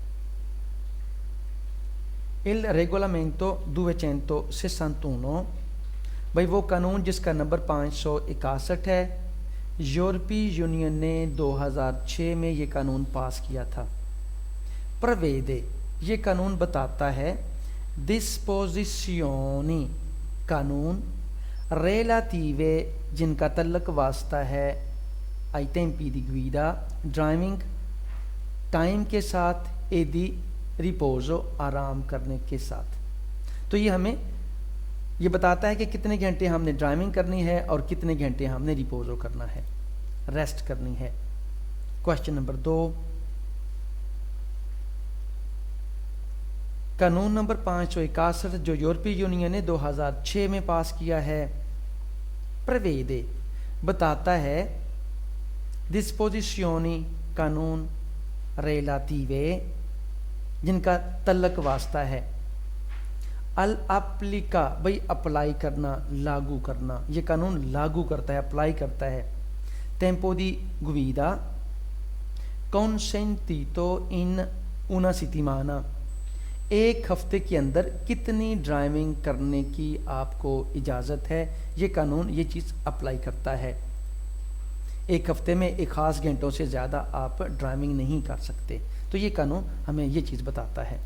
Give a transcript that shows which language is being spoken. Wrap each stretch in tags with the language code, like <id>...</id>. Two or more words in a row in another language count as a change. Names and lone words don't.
<it>Il regolamento 261,</it> <hi>भाई वो कानून जिसका नंबर 561 है, यूरोपीय यूनियन ने 2006 में ये कानून पास किया था। प्रवेदे, ये कानून बताता है डिस्पोजिशियोनी, कानून relative जिनका तल्लक वास्ता है</hi> <it>ai tempi di guida,</it> <hi>ड्राइविंग टाइम के साथ,</hi> <it>e di riposo</it> <hi>आराम करने के साथ। तो ये हमें ये बताता है कि कितने घंटे हमने ड्राइविंग करनी है और कितने घंटे हमने रिपोजो करना है, रेस्ट करनी है।</hi> <en>question number</en> <hi>2, कानून नंबर 561 जो यूरोपीय यूनियन ने 2006 में पास किया है, प्रवेदे बताता है डिस्पोजिशियोनी, कानून relative जिनका तल्लक वास्ता है, अल अप्लिका भाई अप्लाई करना, लागू करना, ये कानून लागू करता है, अप्लाई करता है।</hi> <it>tempo di guida consentito in una settimana,</it> <hi>एक हफ्ते के अंदर कितनी ड्राइविंग करने की आपको इजाज़त है, ये कानून ये चीज़ अप्लाई करता है। एक हफ्ते में एक ख़ास घंटों से ज़्यादा आप ड्राइविंग नहीं कर सकते। तो ये कानून हमें ये चीज़ बताता है।</hi>